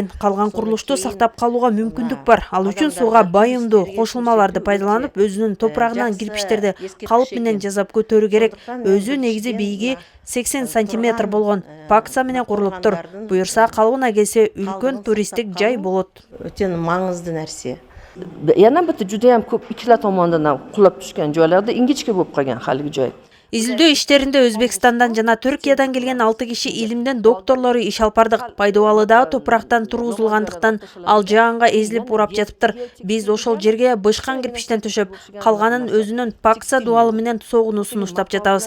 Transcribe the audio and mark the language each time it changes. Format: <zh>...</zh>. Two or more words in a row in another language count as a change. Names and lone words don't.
<ky>Калган курулушту сактап калууга мүмкүндүк бар. Ал үчүн сууга байымдуу кошулмаларды пайдаланып, өзүнүн топурагынан кирпичтерди калып менен жасап көтөрүү керек. Өзү негизи бийиги 80 сантиметр болгон пакса менен курулуптур. Буюрса калыбына келсе үлкөн туристтик жай болот. Өтө маңызды нерсе.</ky> <uz>Yana bitta juda ham ko'p ikkala tomondan qulab tushgan joylarda ingichka bo'lib qolgan haligi joy.</uz> <ky>Изилдөө иштеринде Өзбекстандан жана Түркиядан келген 6 киши илимден докторлору иш алып бардык. Пайдубалыдагы топурактан тургузулгандыктан ал жаанга эзилип урап жатыптыр. Биз ошол жерге бышкан кирпичтен төшөп, калганын өзүнүн пакса дуалы менен согунуусун уштап жатабыз.</ky>